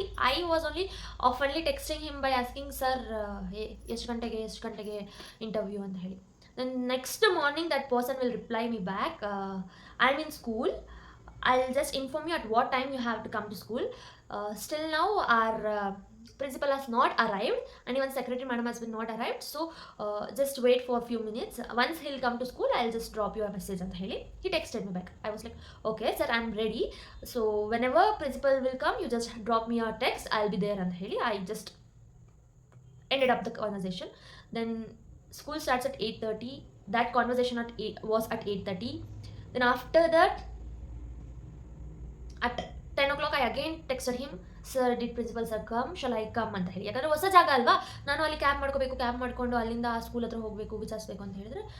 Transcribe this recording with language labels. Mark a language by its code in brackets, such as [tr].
[en] I was only ಆಫನ್ಲಿ texting him by asking sir [kn] ಎಷ್ಟು ಗಂಟೆಗೆ interview ಅಂತ ಹೇಳಿ. [en] Then next morning that person will reply me back, I am in school, I'll just inform you at what time you have to come to school. Still now our principal has not arrived and even secretary madam has been not arrived, so just wait for a few minutes. Once he'll come to school, I'll just drop you a message [kn] anta heli. [en] He texted me back. I was like, okay sir, I'm ready, so whenever principal will come, you just drop me a text, I'll be there [kn] anta heli. [en] I just ended up the conversation. Then school starts at 8:30. That conversation was at 8:30. Then after that, at 10 o'clock I again texted him, sir did principal sir come, shall I come [kn] ಅಂತ ಹೇಳಿ. ಯಾಕಂದರೆ ಹೊಸ ಜಾಗ ಅಲ್ವಾ, ನಾನು ಅಲ್ಲಿ cab ಮಾಡ್ಕೊಂಡು ಅಲ್ಲಿಂದ ಆ ಸ್ಕೂಲ್ ಹತ್ರ ಹೋಗಬೇಕು, ವಿಚಾರಿಸಬೇಕು ಅಂತ ಹೇಳಿದ್ರೆ.